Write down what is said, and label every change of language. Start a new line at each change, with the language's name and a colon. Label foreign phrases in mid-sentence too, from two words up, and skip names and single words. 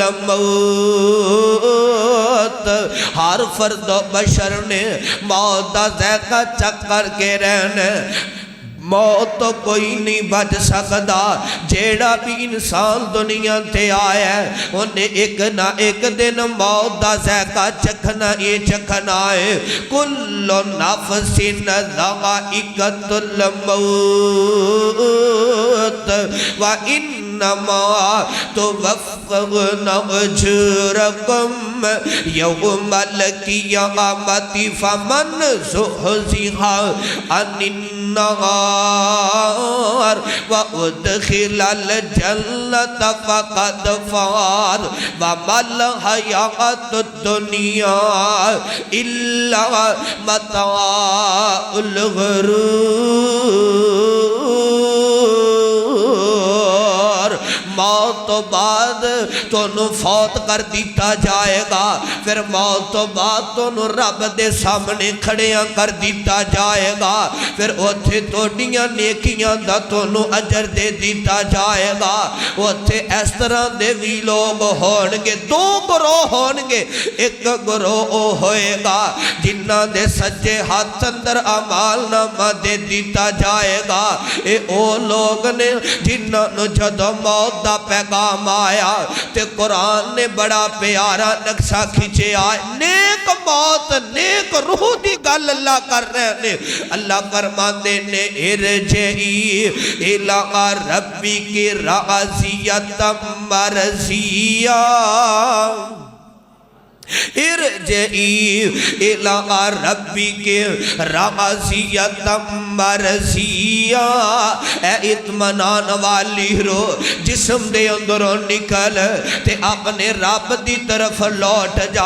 Punjabi: الموت، ہر فرد و بشر نے موت دا ذائقہ چکھ کر کے رہنے، موت تو کوئی نہیں بچ سکتا، جیڑا بھی انسان دنیا تے آیا ہے انہیں ایک نہ ایک دن موت دا ذائقہ چکھنا یہ چکھنا ہے۔
Arabic: کل نفس ذائقۃ الموت وَإِنَّمَا تُوَفَّوْنَ أُجُورَكُمْ يَوْمَ الْقِيَامَةِ فَمَنْ زُحْزِحَ عَنِ النَّارِ وَأُدْخِلَ الْجَنَّةَ فَقَدْ فَازَ وَمَا الْحَيَاةُ الدُّنْيَا إِلَّا مَتَاعُ الْغُرُورِ۔
Punjabi: موت تو بعد تونوں فوت کر دیتا جائے گا، پھر موت تو بعد تونوں رب دے سامنے کھڑیاں کر دیتا جائے گا، پھر اوتھے توڑیاں نیکیاں دا تونوں اجر دے دیتا جائے گا۔ اوتھے اس طرح دے بھی لوگ ہونگے، دو گروہ ہونگے، ایک گروہ او ہوئے گا جنہ دے سجے ہاتھ اندر اعمال نامہ دے دیتا جائے گا، اے او لوگ نے جنہ نو جدو موت دا پیغام آیا تے قرآن نے بڑا پیارا نقشہ کھچے آئے، نیک موت نیک روح دی گل اللہ کر رہے ہیں۔ اللہ فرماندے نے
Arabic: ارجعی الی ربک راضیۃ مرضیہ، ارجعی الی ربک راضیۃ مرضیہ،
Punjabi: اے اطمینان والی روح جسم دے اندروں نکل تے اپنے رب دی طرف لوٹ جا۔